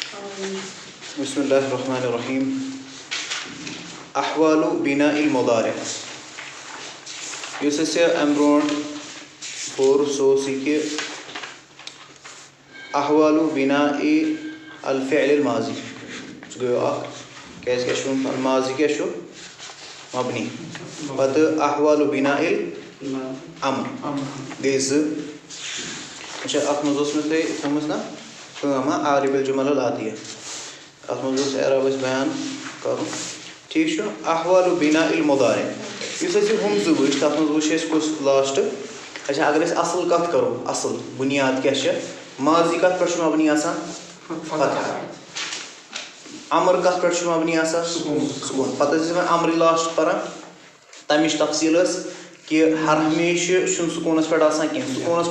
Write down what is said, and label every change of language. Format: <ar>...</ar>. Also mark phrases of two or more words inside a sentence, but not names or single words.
<ar>بسم اللہ الرحمن الرحیم. احوال بناء المضارع</ar> <ks>یُس اَسہِ اَمہِ برونٛٹھ پوٚر سُہ اوس یہِ کہِ</ks> <ar>احوال بناء الفعل الماضی</ar> <ks>سُہ گٔیو اکھ کیازِ کیٛاہ چھُ ووٚنمُت الماضی کیٛاہ چھُ مبنی پتہٕ</ks> <ar>احوال بناء الامر</ar> <ks>گٔے زٕ. اچھا اَتھ منٛز اوس مےٚ تۄہہِ تھٲومٕژ نا کٲم</ks> <ar>عارب الجمل العاطیہ</ar> <ks>اَتھ منٛز اوس اعراب اَسہِ بیان کَرُن ٹھیٖک چھُ.</ks> <ar>احوال بناء المضارع</ar> <ks>یُس اَسہِ ہُم زٕ وٕچھ تَتھ منٛز وٕچھ اَسہِ کُس لاسٹ. اچھا اگر أسۍ اَصٕل کَتھ کَرو اَصٕل بُنیاد کیٛاہ چھِ ماضی کَتھ پٮ۪ٹھ چھُ مبنی آسان فتحہ امر کَتھ پٮ۪ٹھ چھُ مبنی آسان سکوٗن. پَتہٕ ٲسۍ أسۍ امرِ لاسٹ پَران تَمِچ تفصیٖل ٲس کہِ ہر ہمیشہِ چھُنہٕ سکوٗنَس پٮ۪ٹھ آسان کینٛہہ سکوٗنَس</ks>